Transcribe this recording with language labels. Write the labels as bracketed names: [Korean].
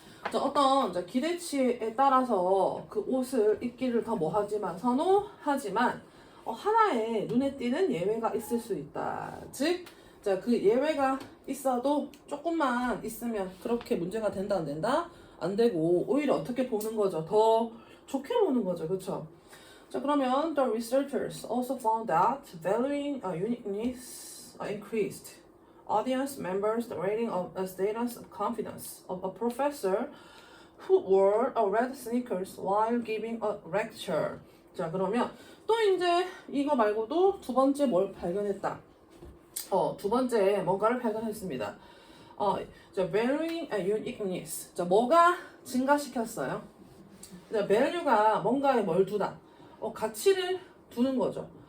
[Korean] 자, 어떤 자, 기대치에 따라서 그 옷을 입기를 더 뭐하지만 선호하지만 하나의 눈에 띄는 예외가 있을 수 있다. 즉, 자, 그 예외가 있어도 조금만 있으면 그렇게 문제가 된다 안 된다? 안 되고 오히려 어떻게 보는 거죠? 더 좋게 보는 거죠. 그렇죠? 자, 그러면 [English] the researchers also found that valuing uniqueness increased audience members' rating of a status of confidence of a professor who wore a red sneakers while giving a lecture. [Korean] 자, 그러면 또 이제 이거 말고도 두 번째 뭘 발견했다. 두 번째 뭔가를 발견했습니다. 자, valuing uniqueness. 자, 뭐가 증가시켰어요? 자, value가 뭔가에 뭘 두다. 가치를 두는 거죠.